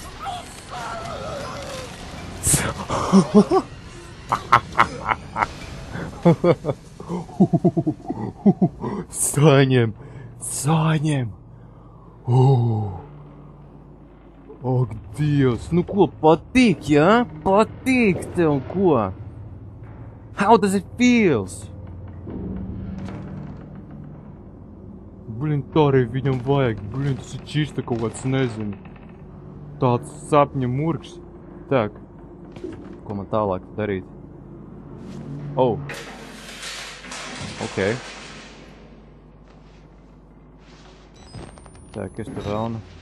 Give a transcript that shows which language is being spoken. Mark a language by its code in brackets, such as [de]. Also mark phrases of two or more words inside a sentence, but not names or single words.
[lv] Saņem! Ak, Dievs! Nu ko, patīk, jā? Patīk tev, ko? [en] How does it feels? [lv] Blin, tā arī viņam vajag. Blin, tas ir čista kaut kāds, nezinu. Tāds sapņa murgs. Tak. Ko man tālāk darīt? Oh. Ok. Tā, kas tur vēl?